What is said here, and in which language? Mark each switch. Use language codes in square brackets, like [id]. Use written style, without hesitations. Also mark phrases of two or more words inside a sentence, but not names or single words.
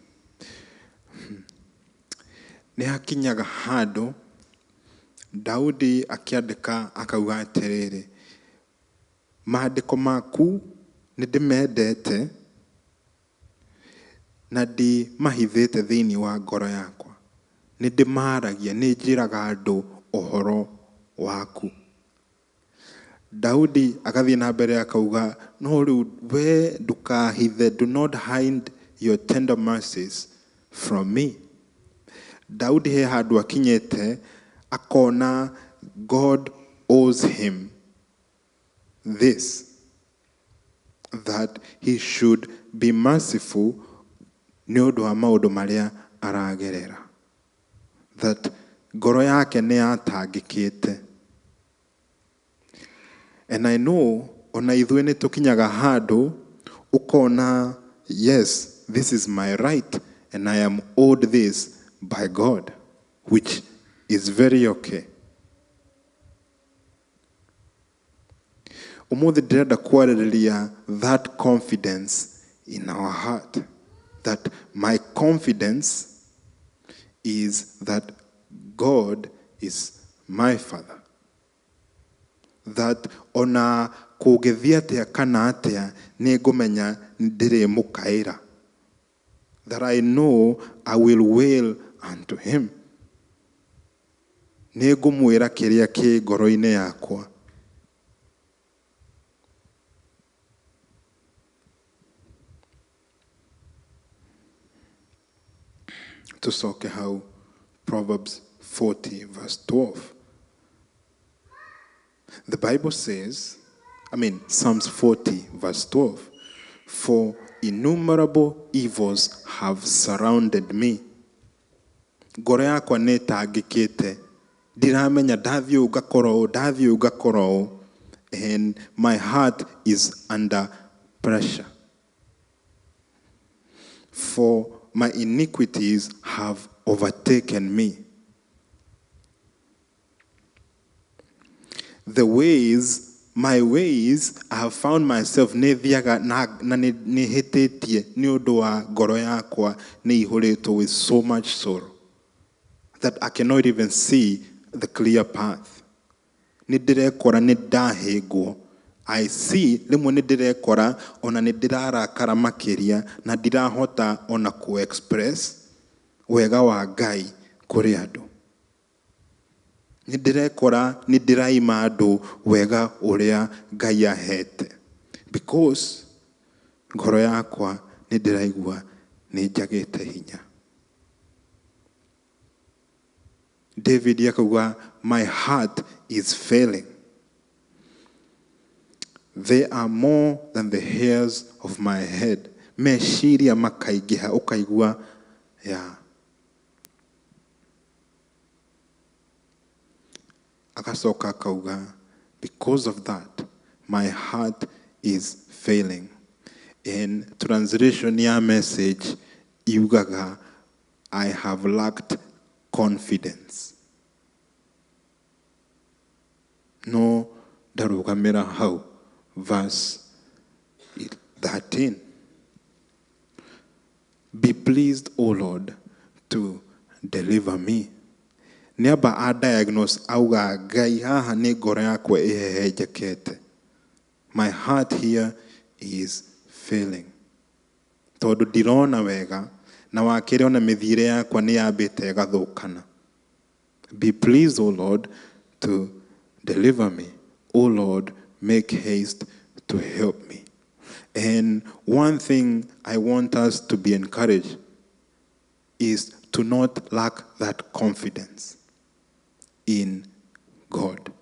[ki] Nĩ hakinyaga handũ Daudi akĩandĩka akauga atĩrĩrĩ, maandĩko maku nĩ ndĩmendete na ndimahithĩte thĩinĩ wa ngoro yakwa. Nĩ ndĩmaragia, nĩ njĩraga andũ ũhoro waku. Daudi agathiĩ na mbere akauga, no rĩu we ndũkahithe, [en] do not hide your tender mercies from me. [ki] Daudi he handũ akinyĩte akona [en] God owes him this, that he should be merciful [ki] nĩ ũndũ wa maũndũ marĩa aragerera, that ngoro yake nĩ yatangĩkĩte. [en] And I know [ki] ona ithuĩ nĩ tũkinyaga handũ ũkona, [en] yes, this is my right and I am owed this by God, which is very okay. [ki] Umuthi ndĩrenda kwarĩrĩria [en] that confidence in our heart, that my confidence is that God is my Father, that [ki] ona kũngĩthiĩ atĩa kana atĩa nĩ ngũmenya ndirĩ mũkaĩra, [en] that I know I will wail unto him. [ki] Nĩ ngũmwĩra kĩrĩa kĩ ngoro-inĩ yakwa. Tusoke hau Proverbs 40 verse 12. [en] The Bible says, Psalms 40 verse 12, for innumerable evils have surrounded me. [ki] Ngoro yakwa nĩ ĩtangĩkĩte. Ndiramenya ndathiĩ ũgakora, [en] and my heart is under pressure. For my iniquities have overtaken me. My ways, I have found myself [ki] nethiaga na nĩ hĩtĩtie nĩ ũndũ wa ngoro yakwa nĩ ihũrĩtwo [en] with so much sorrow that I cannot even see the clear path. [ki] Nĩ ndĩrekora nĩ ndahĩngwo. [en] I see [ki] rĩmwe nĩ ndĩrekora ona nĩ ndĩrarakara makĩria na ndirahota ona ku-express wega wa Ngai kũrĩ andũ. Nĩ ndĩrekora nĩ ndĩraima andũ wega ũrĩa Ngai ahete, because ngoro yakwa nĩ ndĩraigua nĩ njagĩte hinya. David akauga, [en] my heart is failing. They are more than the hairs of my head. [ki] Meciria makaingĩha, ũkaigua, Agacoka akauga, [en] because of that, my heart is failing. In translation [ki] ya message, yugaga, [en] I have lacked confidence. [ki] No darugamira hau. [en] Verse 13. Be pleased, O Lord, to deliver me. [ki] Niaba a diagnose auga gai haha ni ngoro yakwa ihehenjekete. [en] My heart here is failing. [ki] Tondu ndirona wega na wakire ona mithire yakwa ni yambite igathukana. [en] Be pleased, O Lord, to deliver me. O Lord, make haste to help me. And one thing I want us to be encouraged is to not lack that confidence in God.